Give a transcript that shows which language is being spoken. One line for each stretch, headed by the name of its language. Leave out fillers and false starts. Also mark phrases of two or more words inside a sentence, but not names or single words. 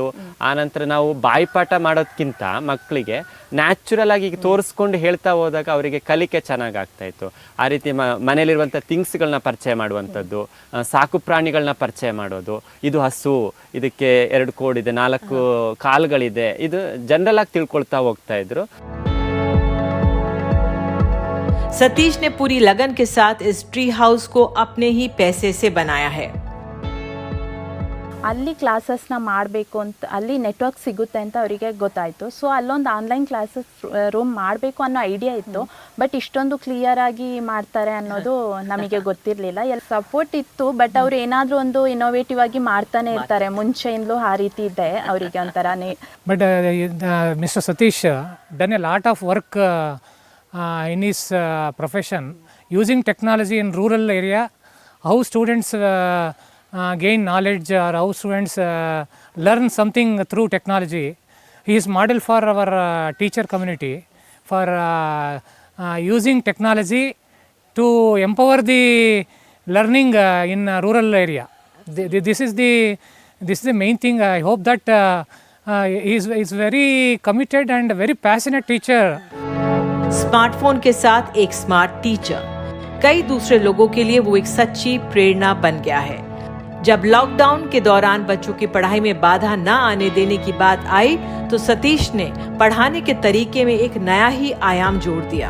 Kannada: ಆನಂತರ ನಾವು ಬಾಯಿಪಾಠ ಮಾಡೋದಕ್ಕಿಂತ ಮಕ್ಕಳಿಗೆ ನ್ಯಾಚುರಲ್ ಆಗಿ ತೋರಿಸ್ಕೊಂಡು ಹೇಳ್ತಾ ಹೋದಾಗ ಅವರಿಗೆ ಕಲಿಕೆ ಚೆನ್ನಾಗಿ ಆಗ್ತಾ ಇತ್ತು. ಆ ರೀತಿ ಮನೇಲಿರುವಂಥ ಥಿಂಗ್ಸ್ಗಳನ್ನ ಪರಿಚಯ ಮಾಡುವಂಥದ್ದು, ಸಾಕು ಪ್ರಾಣಿಗಳನ್ನ ಪರಿಚಯ ಮಾಡೋದು. ಇದು ಹಸು, ಇದಕ್ಕೆ 2 ಕೋಡಿದೆ, 4 ಕಾಲುಗಳಿದೆ, ಇದು ಜನರಲ್ ಆಗಿ ತಿಳ್ಕೊಳ್ತಾ ಹೋಗ್ತಾ ಇದ್ರು.
Hindi: सतीश ने पूरी लगन के साथ इस
English: tree house
Hindi: को अपने ही पैसे से बनाया है.
Kannada: ಅಲ್ಲಿ ಕ್ಲಾಸಸ್ನ ಮಾಡಬೇಕು ಅಂತ ಅಲ್ಲಿ ನೆಟ್ವರ್ಕ್ ಸಿಗುತ್ತೆ ಅಂತ ಅವರಿಗೆ ಗೊತ್ತಾಯಿತು. ಸೊ ಅಲ್ಲೊಂದು
English: online classes room
Kannada: ಮಾಡಬೇಕು ಅನ್ನೋ ಐಡಿಯಾ ಇತ್ತು. ಬಟ್ ಇಷ್ಟೊಂದು ಕ್ಲಿಯರ್ ಆಗಿ ಮಾಡ್ತಾರೆ ಅನ್ನೋದು ನಮಗೆ ಗೊತ್ತಿರಲಿಲ್ಲ. ಸಪೋರ್ಟ್ ಇತ್ತು, ಬಟ್ ಅವ್ರು ಏನಾದರೂ ಒಂದು ಇನೋವೇಟಿವ್ ಆಗಿ ಮಾಡ್ತಾನೆ ಇರ್ತಾರೆ. ಮುಂಚೆಯಿಂದಲೂ ಆ ರೀತಿ ಇದೆ ಅವರಿಗೆ ಒಂಥರನೇ.
English: But Mister Satish done a lot of work in his profession using technology in rural area, how students gain knowledge or how students learn something through technology. He is model for our teacher community for using technology to empower the learning in rural area. This is the main thing. I hope that he is very committed and very passionate teacher.
Hindi: स्मार्टफोन के साथ एक
English: smart teacher
Hindi: कई दूसरे लोगों के लिए वो एक सच्ची प्रेरणा बन गया है. जब लॉकडाउन के दौरान बच्चों की पढ़ाई में बाधा न आने देने की बात आई, तो सतीश ने पढ़ाने के तरीके में एक नया ही आयाम जोड़ दिया.